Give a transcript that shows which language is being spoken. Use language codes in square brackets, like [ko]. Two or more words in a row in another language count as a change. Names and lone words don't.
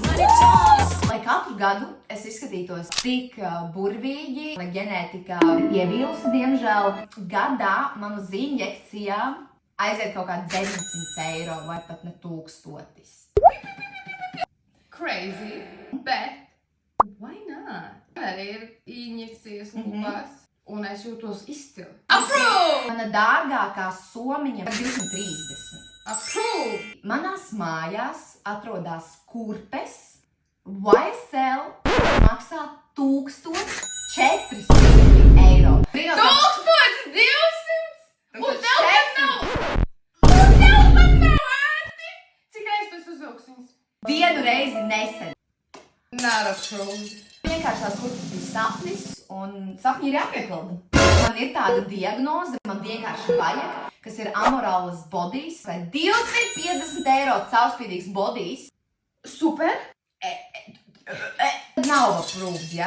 [lv] Lai katru gadu es izskatītos tik burvīgi, lai ģenētika ievīlusi, diemžēl, gadā man uz injekcijām aiziet kaut kā 900 eiro vai pat ne 1000. [en] Crazy, bet why not? [lv] Arī ir injekcijas lupās, un es jūtos izcili. Approve! Mana dārgākā somiņa ir 230. Approve! Manās mājās atrodas kurpes, YSL maksā 1400 eiro. 1200! Un tev pat nav! ērti! Cik reizes tu esi uzvilks viņas? Vienu reizi nesen. [en] Not approved. [lv] Vienkārši tās kurpes bija sapnis, un sapņi ir jāpiepilda. Man ir tāda diagnoze, man vienkārši vajag, kas ir amorālas bodijs, vai 250 eiro caurspīdīgs bodijs. Super! Nav approved, ja?